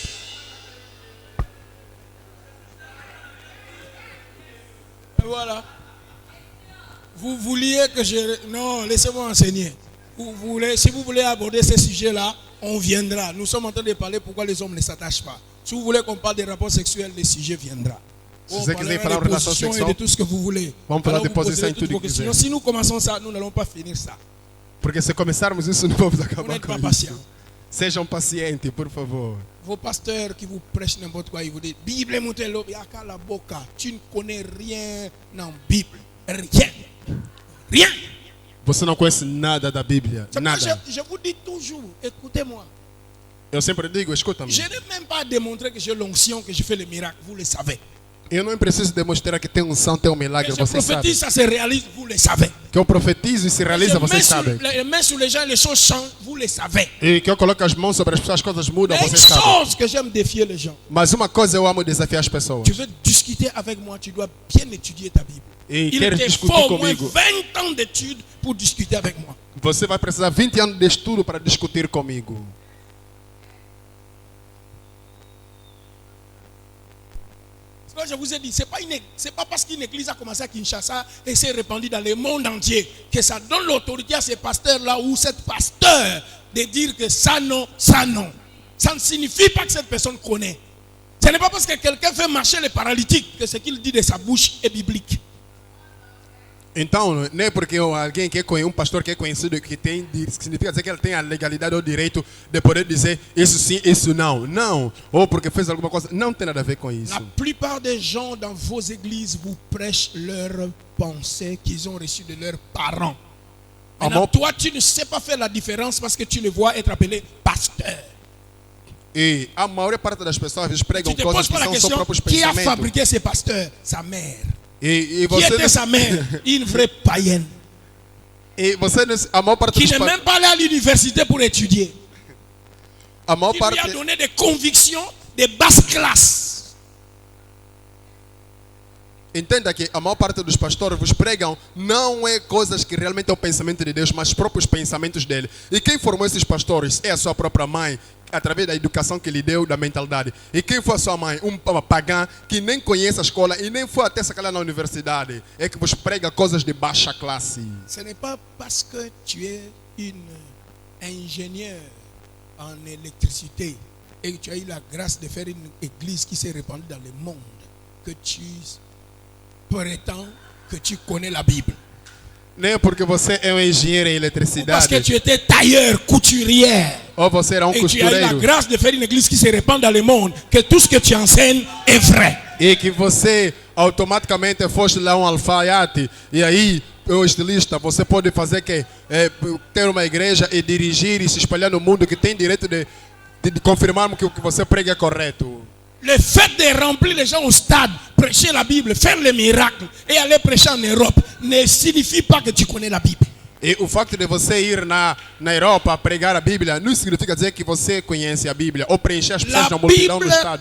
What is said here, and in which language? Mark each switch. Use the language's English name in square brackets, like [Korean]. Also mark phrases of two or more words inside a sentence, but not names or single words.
[French] Et voilà. Vous vouliez que je... Non, laissez-moi enseigner. Si vous voulez aborder ces sujets-là, on viendra. Nous sommes en train de parler pourquoi les hommes ne s'attachent pas. Si vous voulez qu'on parle des rapports sexuels, le sujet viendra. Si On [Portuguese] vous quiser [French] parlera [Portuguese] falar [French] des [Portuguese] de relação [French] positions et [Portuguese] sexual, [French] de tout ce que vous voulez. [Portuguese] vamos falar [French] Alors [Portuguese] de [French] vous [Portuguese] posição [French] poserez [Portuguese] e tudo [French] toutes vos [Portuguese] que [French] questions. [Portuguese] quiser. [French] Si nous commençons ça, nous n'allons pas finir ça. [Portuguese] Porque se começarmos isso, não vamos [French] Vous [Portuguese] acabar [French] n'êtes [Portuguese] com [French] pas [Portuguese] isso. [French] patient. [Portuguese] Sejam pacientes, por favor. [French] Vos pasteurs qui vous prêchent n'importe quoi, ils vous disent Bible Moutelo, [Lingala] yaka la boca. [French] Tu ne connais rien dans la Bible. Rien. Rien. [Portuguese] Você não conhece nada da Bíblia. [French] C'est pourquoi [Portuguese] Nada. [French] je vous dis toujours, écoutez-moi. [Portuguese] Eu sempre digo, escuta-me. [French] Je n'ai même pas démontré que j'ai l'onction, que je fais les miracles. Vous le savez. [Portuguese] Eu não preciso demonstrar que tem unção, tem um milagre, [French] Que je [Portuguese] você sabe. [French] prophétise, ça se réalise. Vous le savez. [Portuguese] Que eu profetizo e se realiza, [French] Je [Portuguese] você [French] mets [Portuguese] sabe. [French] les mains sur les gens, les choses changent. Vous le savez. [Portuguese] E que eu coloco as mãos sobre as pessoas, as coisas mudam, [French] Une [Portuguese] você sabe. [French] chose que j'aime défier les gens. [Portuguese] Mas uma coisa eu amo desafiar as pessoas. [French] Tu veux discuter avec moi, tu dois bien étudier ta Bible. [Portuguese] E [French] Il [Portuguese] queres [French] te [Portuguese] discutir [French] faut au moins [Portuguese] comigo. [French] 20 ans d'études pour discuter avec moi. [Portuguese] Você vai precisar 20 anos de estudo para discutir comigo. [French] Ce que je vous ai dit, c'est pas parce qu'une église a commencé à Kinshasa et s'est répandue dans le monde entier que ça donne l'autorité à ces pasteurs-là ou cette pasteur de dire que ça non, ça non. Ça ne signifie pas que cette personne connaît. Ce n'est pas parce que quelqu'un fait marcher les paralytiques que ce qu'il dit de sa bouche est biblique. [Portuguese] Então, não é porque alguém que é um pastor que é conhecido que tem, significa dizer que ele tem a legalidade ou o direito de poder dizer isso sim, isso não. Não. Ou porque fez alguma coisa. Não tem nada a ver com isso. [French] La plupart des gens dans vos églises vous prêchent leurs pensées qu'ils ont reçues de leurs parents. Maintenant, toi, tu ne sais pas faire la différence parce que tu le vois être appelé pasteur. [Portuguese] E a maior parte das pessoas às vezes pregam [French] Tu te [Portuguese] coisas [French] poses [Portuguese] que [French] pas la [Portuguese] são seus [French] question, [Portuguese] próprios [French] qui a [Portuguese] pensamentos. [French] fabriqué ces pasteurs? Sa mère. [Portuguese] E [French] Qui [Portuguese] você [French] était sa mère? Une vraie païenne. [Portuguese] e você a maior parte [French] Qui [Portuguese] dos [French] n'est même pas allé à l'université pour étudier. [Portuguese] a maior [French] Qui lui a [Portuguese] parte [French] donné des convictions de basse classe. [Portuguese] entenda que a maior parte dos pastores vos pregam não é coisas que realmente é o pensamento de Deus, mas os próprios pensamentos dele. E quem formou esses pastores é a sua própria mãe, através da educação que lhe deu, da mentalidade. E quem foi a sua mãe? Um pagã que nem conhece a escola e nem foi até sacar na universidade. É que vos prega coisas de baixa classe. [French] Ce n'est pas parce que tu es ingénieur en électricité et que tu as eu la grâce de faire une église qui s'est répandue dans le monde que tu prétends que tu connais la Bible. [Portuguese] Nem porque você é um engenheiro em [French] Ou parce [Portuguese] eletricidade [French] que tu étais tailleur, couturière. [Portuguese] ou você era um [French] Et tu as eu la [Portuguese] costureiro [French] grâce de faire une église qui se répand dans le monde, que tout ce que tu enseignes est vrai. [Portuguese] e que você automaticamente foste lá um alfaiate e aí o estilista, você pode fazer que ter uma igreja e dirigir e se espalhar no mundo que tem direito de confirmar que o que você prega é correto. [French] Le fait de remplir les gens au stade, prêcher la Bible, faire les miracles et aller prêcher en Europe ne signifie pas que tu connais la Bible. [Portuguese] E o facto de você ir na Europa pregar a Bíblia não significa dizer que você conhece a Bíblia ou preencher as pessoas [French] La [Portuguese] na multidão no [French] Bible [Portuguese] estádio.